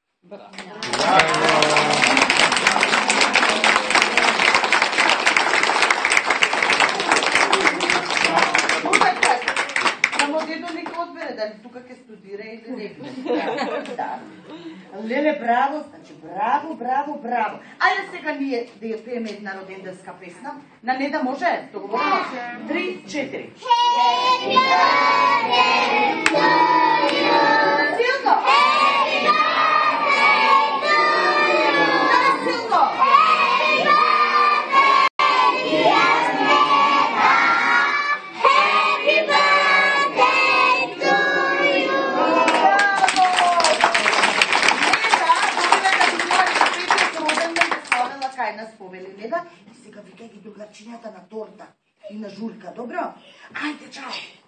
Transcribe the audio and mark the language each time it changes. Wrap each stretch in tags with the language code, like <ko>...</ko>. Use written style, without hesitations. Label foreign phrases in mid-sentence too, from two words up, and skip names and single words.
<mk>Само дедо нека одбере, дали тука ќе студира или не. Да. Леле, браво, значи, браво, браво, браво. Ајде сега ние да ја пееме една роденденска песна. На Неда може? Договорено? 3, 4.</mk> <en>Happy birthday to you. Силно! Happy birthday to you.</en> <mk>Силно!</mk> <en>Happy birthday, dear Neda. Happy birthday to you.</en> <mk>Кај нас повели Неда и сега викај ги другарчињата на торта и на журка, добро? Ајде, чао!</mk>